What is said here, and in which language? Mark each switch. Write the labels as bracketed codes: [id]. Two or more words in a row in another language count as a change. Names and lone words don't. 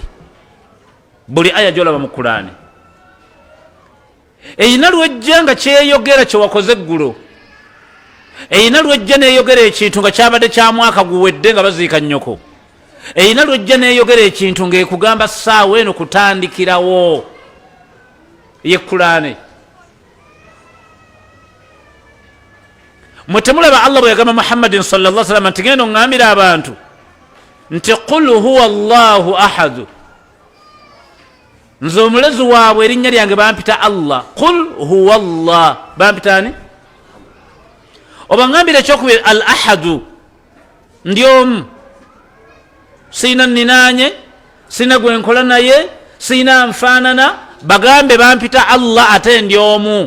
[lg] Buli aya gy'olaba mu Qur'ani eyina lwejja nga kyeyogera kye wakoze eggulo, eyina lwejja neeyogera ekintu nga kyabadde kya mwaka guwedde nga baziika nnyoko, eyina lwejja neeyogera ekintu ng'ekugamba ssaawa eno kutandikirawo ye Qur'ani. Mwe temulaba Allah bwe yagamba Muhammadin [ar] صلى الله عليه وسلم [lg] nti genda oŋŋambira abantu nti [ar] قل هو الله أحد, [lg] nze omulezi waabwe erinnya lyange bampita Allah. [ar] قل هو الله, [lg] bampitani? Obangambire ekyokubiri al ahadu, ndi omu, sina ninanye, sina gwenkola naye, sina nfaanana, bagambe bampita Allah ate ndi omu.